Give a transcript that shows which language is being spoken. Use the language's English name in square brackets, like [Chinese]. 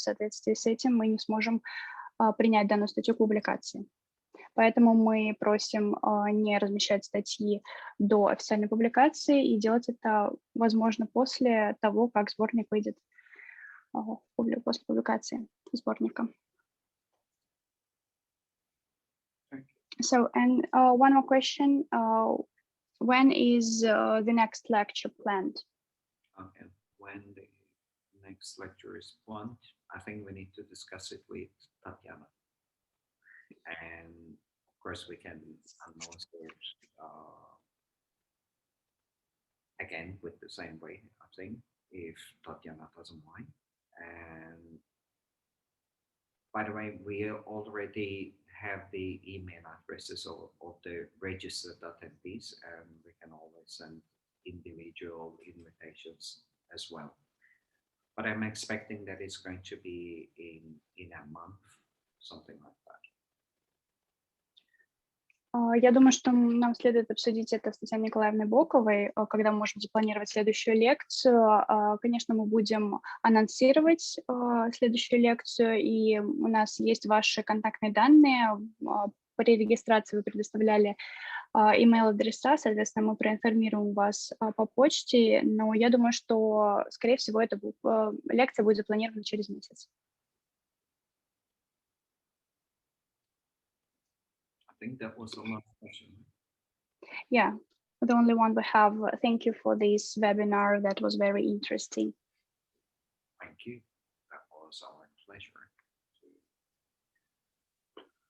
[Russian] В соответствии с этим мы не сможем принять данную статью к публикации. Поэтому мы просим не размещать статьи до официальной публикации и делать это, возможно, после того, как сборник выйдет после публикации сборника. [English] So, and one more question. When is the next lecture planned? Okay, when the next lecture is planned, I think we need to discuss it with Tatiana. And of course, we can announce it again with the same way, I think, if Tatiana doesn't mind. And by the way, we already have the email addresses of the registered attendees, and we can always send individual invitations as well. But I'm expecting that it's going to be in a month, something like that. [Russian] Я думаю, что нам следует обсудить это с Татьяной Николаевной Боковой, когда мы можем запланировать следующую лекцию. Конечно, мы будем анонсировать следующую лекцию, и у нас есть ваши контактные данные. При регистрации вы предоставляли email-адреса, соответственно, мы проинформируем вас по почте, но я думаю, что, скорее всего, лекция будет запланирована через месяц. [English] think that was the last question. Yeah, the only one we have. Thank you for this webinar. That was very interesting. Thank you. That was our pleasure to